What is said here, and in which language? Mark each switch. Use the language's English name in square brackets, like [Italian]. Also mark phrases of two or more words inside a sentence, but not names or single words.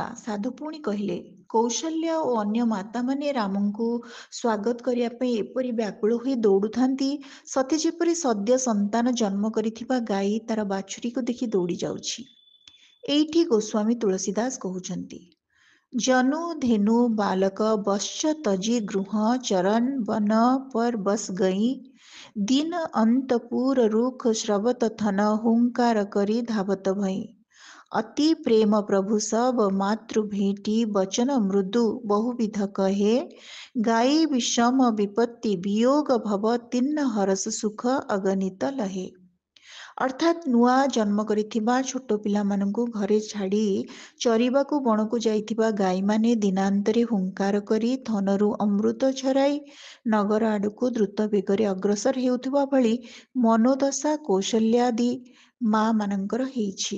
[Odia] ସାଧୁ ପୁଣି କହିଲେ, କୌଶଲ୍ୟା ଓ ଅନ୍ୟ ମାତାମାନେ ରାମଙ୍କୁ ସ୍ୱାଗତ କରିବା ପାଇଁ ଏପରି ବ୍ୟାକୁଳ ହୋଇ ଦୌଡ଼ୁଥାନ୍ତି, ସତେ ଯେପରି ସଦ୍ୟ ସନ୍ତାନ ଜନ୍ମ କରିଥିବା ଗାଈ ତାର ବାଛୁରୀକୁ ଦେଖି ଦୌଡ଼ି ଯାଉଛି। ଏଇଠି ଗୋସ୍ୱାମୀ ତୁଳସୀଦାସ କହୁଛନ୍ତି, [Awadhi] जनु धेनु बालक बश्च तजि गृह चरन् बन पर बस गई दिन अंतपुर रुख श्रवत थन हुंकार करी धावत भई अति प्रेम प्रभु सब मातृ भेटी बचन मृदु बहुविध कहे गाई विषम विपत्ति वियोग भव तिन्न हरस सुख अगणित लहे। [Odia] ଅର୍ଥାତ୍ ନୂଆ ଜନ୍ମ କରିଥିବା ଛୋଟ ପିଲାମାନଙ୍କୁ ଘରେ ଛାଡ଼ି ଚରିବାକୁ ବଣକୁ ଯାଇଥିବା ଗାଈମାନେ ଦିନାନ୍ତରେ ହୁଙ୍କାର କରି ଥନରୁ ଅମୃତ ଝରାଇ ନଗର ଆଡ଼କୁ ଦ୍ରୁତ ବେଗରେ ଅଗ୍ରସର ହେଉଥିବା ଭଳି ମନୋଦଶା କୌଶଲ୍ୟାଦି ମା ମାନଙ୍କର ହେଇଛି।